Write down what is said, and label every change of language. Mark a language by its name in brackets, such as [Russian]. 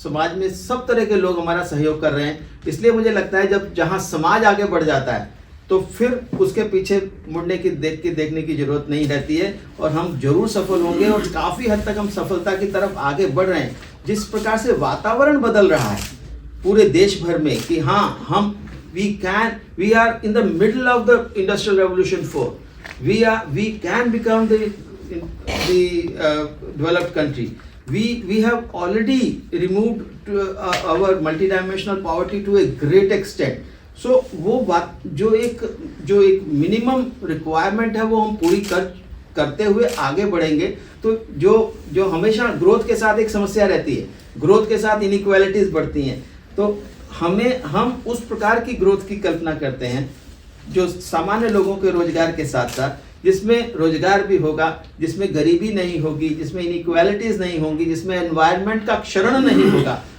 [Hindi] समाज में सब तरह के लोग हमारा सहयोग कर रहे हैं, इसलिए मुझे लगता है जहाँ समाज आगे बढ़ जाता है तो फिर उसके पीछे मुड़ने की देखने की जरूरत नहीं रहती है, और हम जरूर सफल होंगे, और काफ़ी हद तक हम सफलता की तरफ आगे बढ़ रहे हैं। जिस प्रकार से वातावरण बदल रहा है पूरे देश भर में कि हाँ [English] we are in the middle of the industrial revolution 4, we can become the developed country. We have already removed our multidimensional poverty to a great extent. [Hindi] So वो बात जो एक मिनिमम रिक्वायरमेंट है वो हम पूरी करते हुए आगे बढ़ेंगे। तो जो हमेशा ग्रोथ के साथ एक समस्या रहती है, ग्रोथ के साथ इनइक्वालिटीज बढ़ती हैं, तो हम उस प्रकार की ग्रोथ की कल्पना करते हैं जो सामान्य लोगों के रोजगार के साथ साथ, जिसमें रोजगार भी होगा, जिसमें गरीबी नहीं होगी, जिसमें इनइक्वालिटीज नहीं होंगी, जिसमें एनवायरनमेंट का क्षरण नहीं होगा।